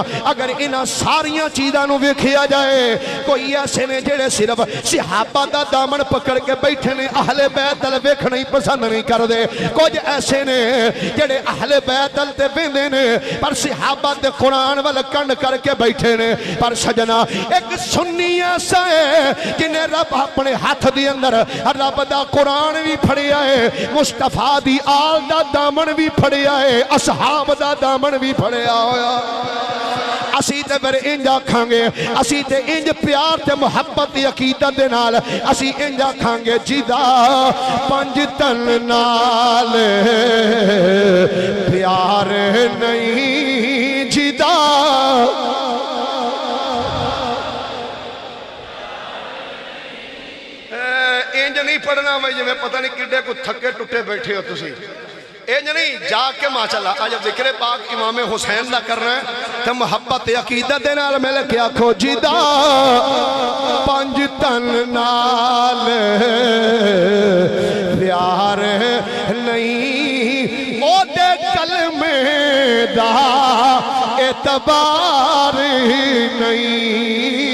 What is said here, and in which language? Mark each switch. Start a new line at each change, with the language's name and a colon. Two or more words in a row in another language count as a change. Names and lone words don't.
Punjabi: اگر انہاں ساریاں چیزاں نو ویکھیا جائے کوئی ایسے نے جڑے صرف صحابہ دا دامن پکڑ کے بیٹھے نے اہل بیت ال ویکھنا ہی پسند نہیں کر دے. کچھ ایسے نے جڑے اہل بیت ال تے ویندے نے پر صحابہ دے قرآن ول کنڈ کر کے بیٹھے نے. پر سجنا ایک سنی ایسا ہے جنہیں رب اپنے ہاتھ دی اندر رب دا قرآن بھی پھڑیا ہے, مصطفیٰ دی آل دا دامن بھی پھڑیا ہے, اصحاب دا دامن بھی پھڑیا ہویا. اسی تے پھر انج آکھاں گے, اسی تے انج پیار تے محبت دی عقیدت دے نال اسی انج آکھاں گے جدا پنج تن نال پیار نہیں جدا. انج نہیں پڑھنا میں جی میں پتہ نہیں کڈے کو تھکے ٹوٹے بیٹھے ہو تسی. انج نہیں جا کے ماشاءاللہ آج ذکر پاک امام حسین دا کر رہے ہیں تو محبت عقیدت دے نال میں لے آکھو جدا پنج تن نال پیار نہیں او دے کلمے دا اعتبار نہیں.